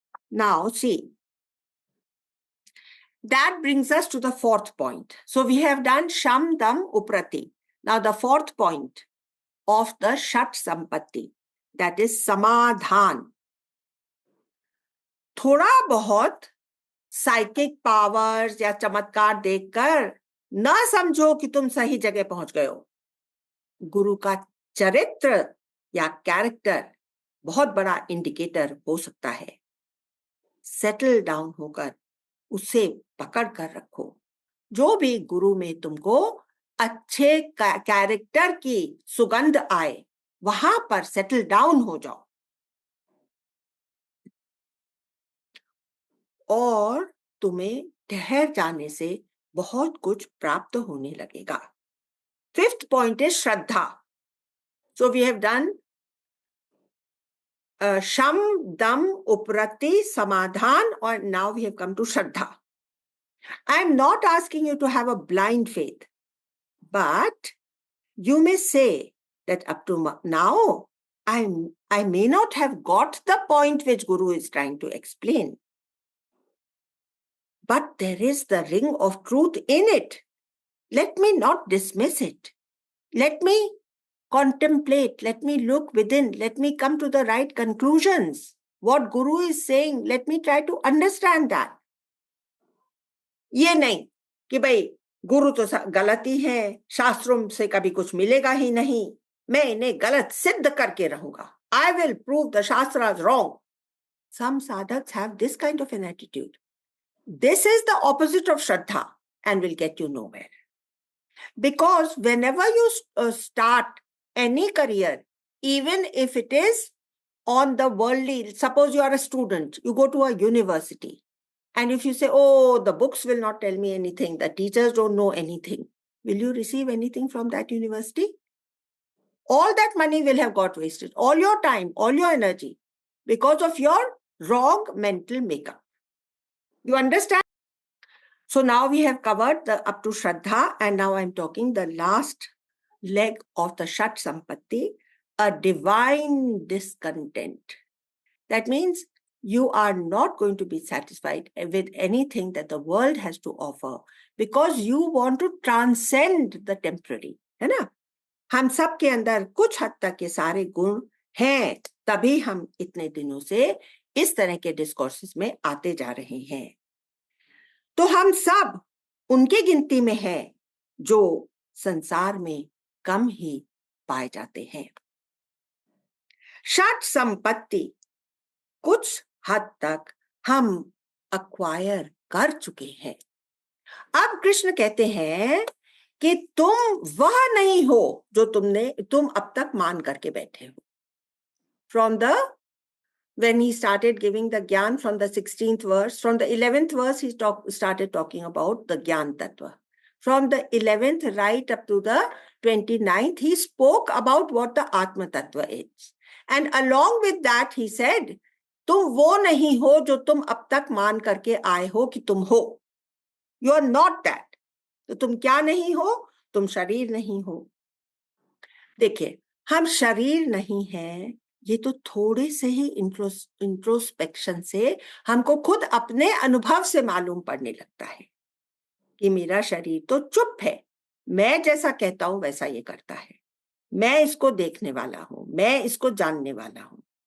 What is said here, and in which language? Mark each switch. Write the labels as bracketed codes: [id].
[en] Now see, that brings us to the fourth point. So we have done Sham, Dam, Uprati. Now the fourth point of the Shat Sampatti, that is Samadhan. [hi] थोड़ा बहुत psychic powers या चमत्कार देखकर न समझो कि तुम सही जगह पहुंच गए हो। गुरु का चरित्र या कैरेक्टर बहुत बड़ा इंडिकेटर हो सकता है। सेटल डाउन होकर उसे पकड़ कर रखो। जो भी गुरु में तुमको अच्छे कैरेक्टर की सुगंध आए, वहां पर सेटल डाउन हो जाओ और तुम्हें ठहर जाने से बहुत कुछ प्राप्त होने लगेगा। [en] Fifth point is Shraddha. So we have done शम, दम, उपरति, समाधान, और now we have come to Shraddha. I am not asking you to have a blind faith, but you may say that up to now I may not have got the point which Guru is trying to explain, but there is the ring of truth in it. Let me not dismiss it. Let me contemplate, let me look within, let me come to the right conclusions. What Guru is saying, let me try to understand that. [hi] ये नहीं कि भाई गुरु तो गलत ही है, शास्त्रों से कभी कुछ मिलेगा ही नहीं, मैं इन्हें गलत सिद्ध करके रहूंगा. [en] I will prove the Shastras wrong. Some sadhaks have this kind of an attitude. This is the opposite of Shraddha and will get you nowhere. Because whenever you start any career, even if it is on the worldly, suppose you are a student, you go to a university, and if you say, oh, the books will not tell me anything, the teachers don't know anything, will you receive anything from that university? All that money will have got wasted, all your time, all your energy, because of your wrong mental makeup. You understand? So now we have covered the up to Shraddha, and now I'm talking the last leg of the Shat Sampatti, a divine discontent. That means you are not going to be satisfied with anything that the world has to offer because you want to transcend the temporary. [hi] है ना? हम सब के अंदर कुछ हद तक के सारे गुण हैं, तभी हम इतने दिनों से इस तरह के डिस्कोर्सेस में आते जा रहे हैं. तो हम सब उनके गिनती में हैं जो संसार में कम ही पाए जाते हैं. षट संपत्ति कुछ हद तक हम अक्वायर कर चुके हैं. अब कृष्ण कहते हैं कि तुम वह नहीं हो जो तुम अब तक मान करके बैठे हो. [en] When he started giving the Gyan from the 16th verse, from the 11th verse, he started talking about the Gyan Tattva. From the 11th right up to the 29th, he spoke about what the Atma Tattva is. And along with that, he said, [hi] तुम वो नहीं हो जो तुम अब तक मान करके आए हो कि तुम हो. [en] You are not that. [hi] तो तुम क्या नहीं हो? तुम शरीर नहीं हो. देखिए, हम शरीर नहीं हैं, ये तो थोड़े से ही इंट्रोस्पेक्शन से हमको खुद अपने अनुभव से मालूम पड़ने लगता है कि मेरा शरीर तो चुप है, मैं जैसा कहता हूं वैसा ये करता है, मैं इसको देखने वाला हूं, मैं इसको जानने वाला हूं.